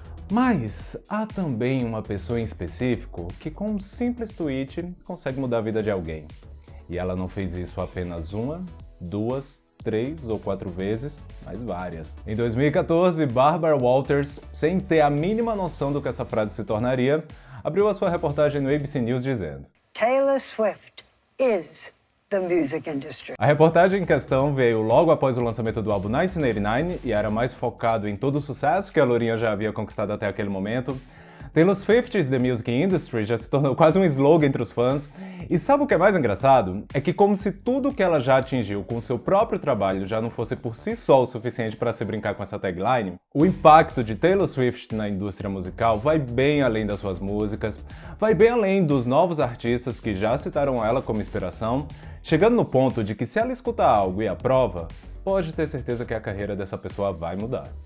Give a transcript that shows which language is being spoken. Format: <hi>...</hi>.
<pt>Mas há também uma pessoa em específico que com um simples tweet consegue mudar a vida de alguém. E ela não fez isso apenas uma, duas, 3 ou 4 vezes, mas várias. Em 2014, Barbara Walters, sem ter a mínima noção do que essa frase se tornaria, abriu a sua reportagem no ABC News dizendo:</pt> <en>Taylor Swift is the music industry.</en> <pt>A reportagem em questão veio logo após o lançamento do álbum 1989 e era mais focado em todo o sucesso que a lourinha já havia conquistado até aquele momento.</pt> <en>Taylor Swift is the music industry</en> <pt>já se tornou quase um slogan entre os fãs. E sabe o que é mais engraçado? É que como se tudo que ela já atingiu com seu próprio trabalho já não fosse por si só o suficiente para se brincar com essa tagline, o impacto de Taylor Swift na indústria musical vai bem além das suas músicas, vai bem além dos novos artistas que já citaram ela como inspiração, chegando no ponto de que se ela escutar algo e aprova, pode ter certeza que a carreira dessa pessoa vai mudar.</pt>